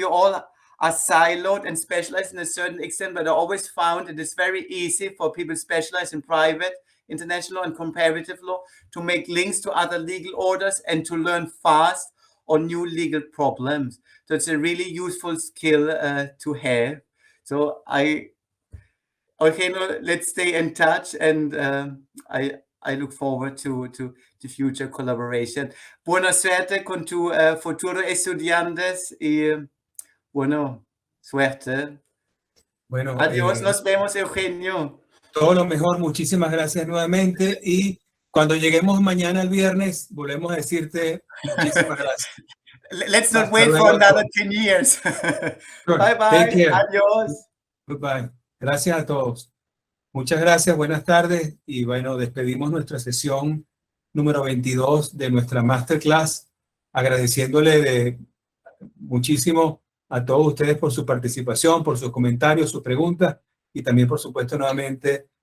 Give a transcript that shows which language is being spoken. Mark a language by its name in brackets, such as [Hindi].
[English] We all are siloed and specialized in a certain extent, but I always found it is very easy for people specialized in private, international, and comparative law to make links to other legal orders and to learn fast on new legal problems. So it's a really useful skill to have. So let's stay in touch, and I look forward to the future collaboration. [Spanish] Buena suerte con tu futuro estudiantes y bueno, suerte. Bueno, adiós, nos vemos, Eugenio. Todo lo mejor, muchísimas gracias nuevamente, y cuando lleguemos mañana el viernes volvemos a decirte muchísimas gracias. [English] Let's not wait for another 10 years. Bye bye. [Spanish] Adiós. [English] Goodbye. [Spanish] Gracias a todos. Muchas gracias, buenas tardes, y bueno, despedimos nuestra sesión número 22 de nuestra masterclass, agradeciéndole muchísimo a todos ustedes por su participación, por sus comentarios, sus preguntas, y también, por supuesto, nuevamente